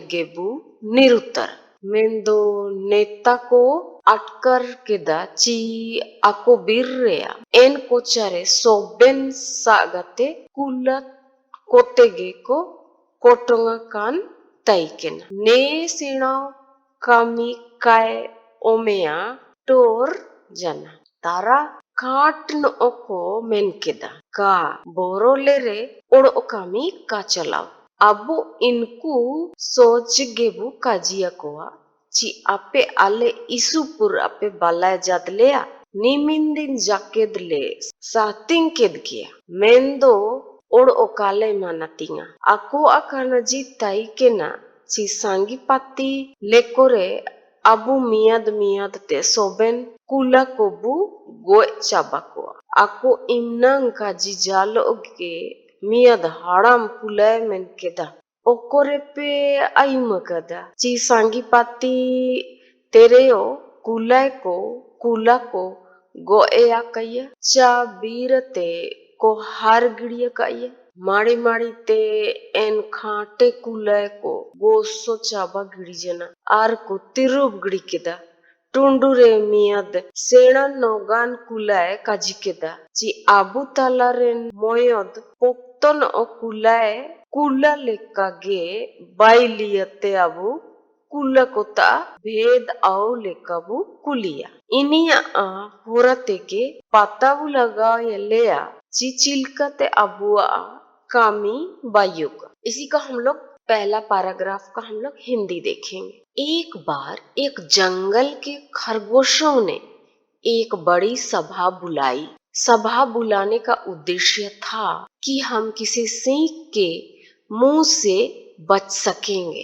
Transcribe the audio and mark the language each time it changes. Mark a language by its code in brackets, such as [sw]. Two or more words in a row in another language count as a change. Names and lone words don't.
[hoc] गेबू निरुतर मेंदो नेता को अटकर केदा ची आको बीर्रेया एन कोचारे सोबेन सागते कुलत कोतेगे को कोटोंगा कान ताइकेना ने सिणाव कामी काय ओमेया टोर जना तारा काटन ओको मेनकेदा का बोरोले रे ओड़ ओकामी का चलाव अबु इनको सोच गेबु काजिया कोआ ची आपे आले इसुपुर आपे बालाय जादलेया निमिंदिन जाकेदले सातिंग केद किया मेंदो ओड़ ओकाले मानातिंगा आको आकाना जी ताई के ना ची सांगी पाती लेकोरे अबु मियाद ते सोबेन कुला कोबु गोय चाबाको आको इमनंग का जी जालो के मियाद हाड़ाम कुलाय मेन केदा ओकोरे पे आयुम कदा ची सांगी पाती तेरेयो कुलाय को कुला को गोया कहिया चा बीरते को हार गिड़िया कहिया माड़ी माड़ी ते एन खाटे कुलय को गोसो चाबा गिड़ी जना आर को तिरुब गिड़ी केदा टुंडुरे मियद सेना नौगान कुलय काजी केदा ची आबू ताला रे मोयद पोक्तन ओ कुलय कुला लेका गे बाइलियते आबू कुला कोता भेद आओ लेकाबू कुलिया इनिया होरते के पाताबू लगा लेया चिचिलकते अबुआ कामी बायुक। [hi] इसी का हम लोग पहला पैराग्राफ का हम लोग हिंदी देखेंगे। एक बार एक जंगल के खरगोशों ने एक बड़ी सभा बुलाई। सभा बुलाने का उद्देश्य था कि हम किसी सिंह के मुंह से बच सकेंगे।